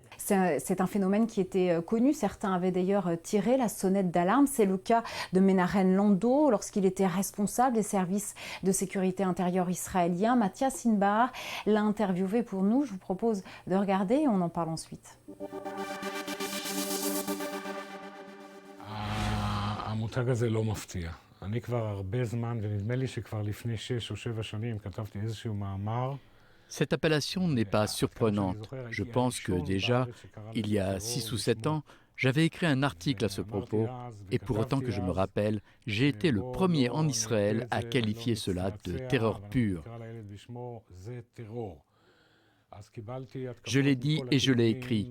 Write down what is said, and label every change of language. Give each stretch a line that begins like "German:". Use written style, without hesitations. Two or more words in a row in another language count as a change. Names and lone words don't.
French: C'est un phénomène qui était connu. Certains avaient d'ailleurs tiré la sonnette d'alarme. C'est le cas de Menahem Landau lorsqu'il était responsable des services de sécurité intérieure israéliens. Mathias Inbar l'a interviewé pour nous. Je vous propose de regarder et on en parle ensuite.
Hebrew: המותג הזה לא מפתיע. אני כבר הרבה זמן, ונדמה לי שכבר לפני 6 או 7 שנים כתבתי איזשהו מאמר.
French: Cette appellation n'est pas surprenante. Je pense que déjà, il y a 6 ou 7 ans, J'avais écrit un article à ce propos, et pour autant que je me rappelle, j'ai été le premier en Israël à qualifier cela de terreur pure. Je l'ai dit et je l'ai écrit.